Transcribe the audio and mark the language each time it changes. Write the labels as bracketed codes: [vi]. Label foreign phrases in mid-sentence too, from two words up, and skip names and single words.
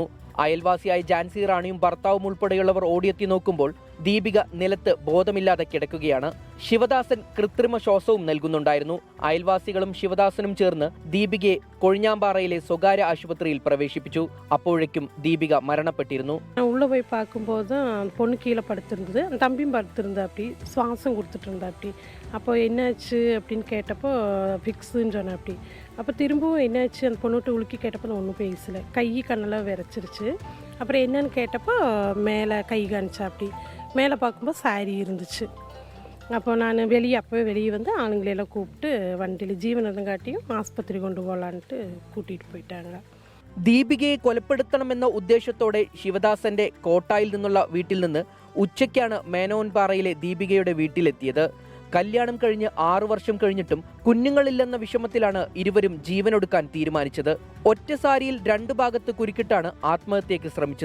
[ml] അയൽവാസിയായ ജാൻസി റാണിയും ഭർത്താവും ഉൾപ്പെടെയുള്ളവർ ഓടിയെത്തി നോക്കുമ്പോൾ ദീപിക നിലത്ത് ബോധമില്ലാതെ കിടക്കുകയാണ്. ശിവദാസൻ കൃത്രിമ ശ്വാസവും നൽകുന്നുണ്ടായിരുന്നു. അയൽവാസികളും ശിവദാസനും ചേർന്ന് ദീപികയെ കൊഴിഞ്ഞാമ്പാറയിലെ സ്വകാര്യ ആശുപത്രിയിൽ പ്രവേശിപ്പിച്ചു. അപ്പോഴേക്കും ദീപിക മരണപ്പെട്ടിരുന്നു. [ta] உள்ள போய் பார்க்கும்போது அந்த பொண்ணு கீழே படுத்திருந்தது, அந்த தம்பியும் படுத்திருந்தா, அப்படி சுவாசம் கொடுத்துட்டு இருந்தா. அப்படி அப்போ என்னாச்சு அப்படின்னு கேட்டப்போ ஃபிக்ஸுன்னு சொன்னேன். அப்படி அப்போ திரும்பவும் என்னாச்சு அந்த பொண்ணுகிட்ட உலுக்கி கேட்டப்போ நான் ஒன்றும் பேசலை. கை கண்ணெல்லாம் விரைச்சிருச்சு. அப்புறம் என்னன்னு கேட்டப்போ மேலே கை காணிச்சா. அப்படி மேலே பார்க்கும்போது சாரி இருந்துச்சு. அப்போ நான் அப்போவே வெளியே வந்து ஆளுங்களையெல்லாம் கூப்பிட்டு வண்டியில் ஜீவனம் காட்டியும் ஆஸ்பத்திரி கொண்டு போகலான்ட்டு கூட்டிகிட்டு போயிட்டாங்க. [ml] ദീപികയെ കൊലപ്പെടുത്തണമെന്ന ഉദ്ദേശത്തോടെ ശിവദാസന്റെ കോട്ടായിൽ നിന്നുള്ള വീട്ടിൽ നിന്ന് ഉച്ചയ്ക്കാണ് മേനോൻപാറയിലെ ദീപികയുടെ വീട്ടിലെത്തിയത്. കല്യാണം കഴിഞ്ഞ് 6 വർഷം കഴിഞ്ഞിട്ടും കുഞ്ഞുങ്ങളില്ലെന്ന വിഷമത്തിലാണ് ഇരുവരും ജീവനൊടുക്കാൻ തീരുമാനിച്ചത്. ഒറ്റ സാരിയിൽ 2 ഭാഗത്ത് കുരുക്കിട്ടാണ് ആത്മഹത്യക്ക് ശ്രമിച്ചത്.